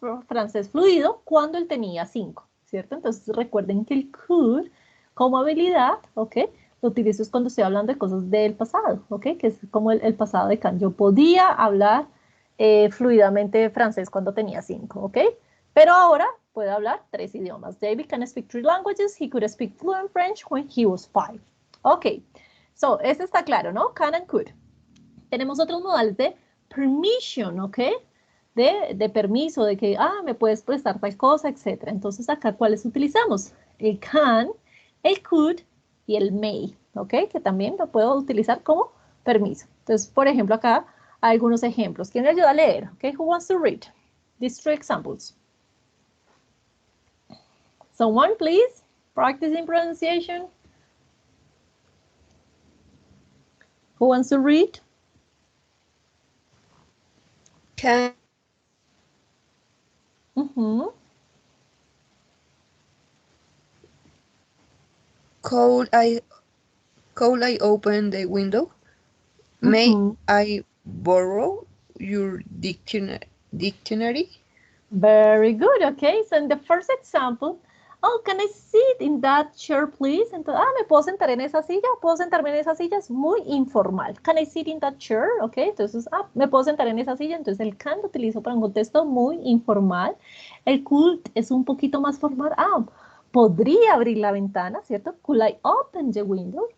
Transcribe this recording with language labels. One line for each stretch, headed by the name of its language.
Spanish: Francés fluido cuando él tenía 5, ¿cierto? Entonces recuerden que el could como habilidad, ¿ok? Lo utilizo es cuando estoy hablando de cosas del pasado, ¿ok? Que es como el pasado de can. Yo podía hablar fluidamente francés cuando tenía 5, ¿ok? Pero ahora puede hablar 3 idiomas.
English: David can speak 3 languages. He could speak fluent French when he was 5.
Spanish: Ok, so, este está claro, ¿no? Can and could. Tenemos otros modales de permission, ¿ok? De permiso, de que, me puedes prestar tal cosa, etc. Entonces, acá, ¿cuáles utilizamos? El can, el could y el may, ¿ok? Que también lo puedo utilizar como permiso. Entonces, por ejemplo, acá hay algunos ejemplos. ¿Quién me ayuda a leer? ¿Ok?
English: Who wants to read these 3 examples? Someone, please. Practicing pronunciation. Who wants to read? Can Mhm. could I open the window? May Mhm. I borrow your dictionary? Very good, okay. So in the first example, oh, can I sit in that chair, please?
Spanish: Entonces, ¿me puedo sentar en esa silla? ¿Puedo sentarme en esa silla? Es muy informal.
English: Can I sit in that chair?
Spanish: Ok, entonces, ¿me puedo sentar en esa silla? Entonces el can lo utilizo para un contexto muy informal. El could es un poquito más formal. Podría abrir la ventana, ¿cierto?
English: Could I open the window?